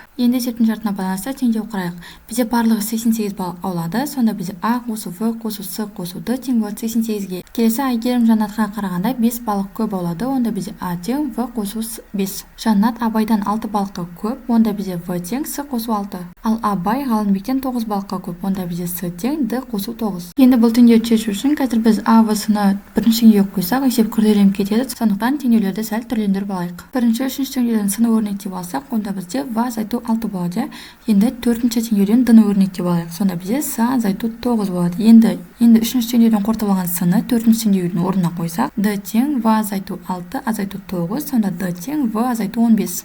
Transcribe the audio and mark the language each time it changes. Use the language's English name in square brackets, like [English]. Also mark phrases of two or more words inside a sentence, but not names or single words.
[Kazakh] Енді есептің шартына байланысты теңдеу қарайық. Бізде барлығы 88 балық аулады, сонда бізде а қосу в қосу с қосу д тең болады 88-ге. Келесі Айгерім Жанатқа қарағанда 5 балық көп аулады, онда бізде а тең в қосу 5. Жанат Абайдан 6 балыққа көп, онда бізде в тең с қосу 6. Ал Абай Ғалымбектен 9 балыққа көп, онда бізде с тең д қосу 9. Енді бұл теңдеуді шешу үшін қазір біз а в с-ны бірінші теңдеуге қойсақ, есеп күрделеніп кетеді, сондықтан теңдеулерді сәл түрлендіріп алайық. Бірінші, үшінші теңдеуден с-ны өрнектеп алсақ, онда бізде в азайту 6 болады. Енді төртінші теңдеуден д-ны өрнектеп алайық, сонда бізде с азайту 9 болады. Енді үшінші теңдеуден қорытылған с-ны төртінші теңдеудің орнына қойсақ, д тең в азайту 6 азайту 9, сонда д тең в азайту 15.